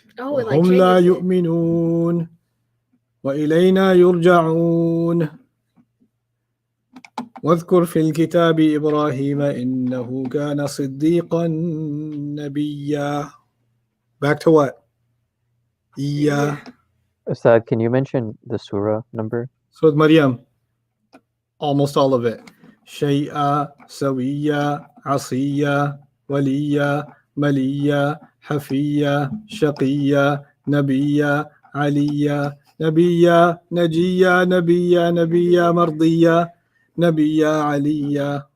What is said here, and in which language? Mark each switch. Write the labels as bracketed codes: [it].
[en] Oh, it like [ar] وهم لا [en] changes it. [ar] يؤمنون وإلينا يرجعون واذكر في الكتاب إبراهيم إنه كان صديقا نبيا. [en] Back to what? Yeah. Ustad, can you mention the surah number? So with Maryam, almost all of it. [ar] شيئا سويا عصيا وليا مليا حفيا شقيا نبيا عليا نبيا نجيا نبيا نبيا مرضيا نبيا عليا.